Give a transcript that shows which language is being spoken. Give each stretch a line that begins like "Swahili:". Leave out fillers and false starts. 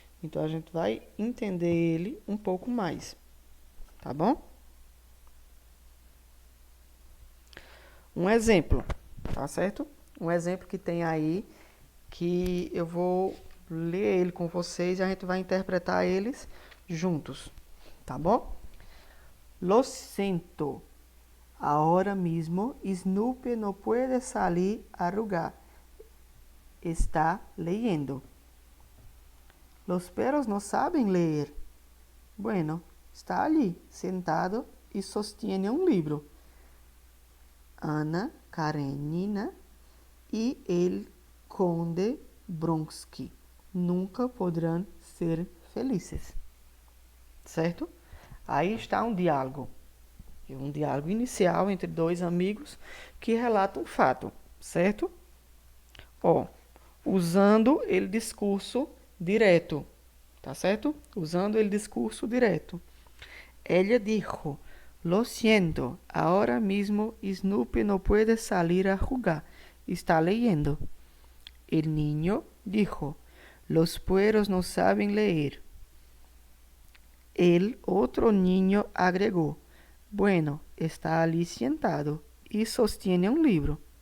Portuguese: Então, a gente vai entender ele um pouco mais, tá bom? Um exemplo, tá certo? Um exemplo que tem aí, que eu vou ler ele com vocês e a gente vai interpretar eles juntos, tá bom?
Spanish: Lo siento, ahora mismo Snoopy no puede salir a jugar. Está leyendo. Los perros no saben leer. Bueno, está allí, sentado y sostiene un libro. Ana Karenina y el conde Bronsky nunca
Portuguese: podrão ser felizes. Certo? Aí está um diálogo inicial entre dois amigos que relatam um fato, certo? Ó, usando ele discurso direto, tá certo? Usando ele discurso direto.
Spanish: Ella dijo: Lo siento, ahora mismo Snoopy no puede salir a jugar. Está leyendo. El niño dijo: Los perros no saben leer. El otro niño agregó: Bueno, está allí sentado y sostiene un libro.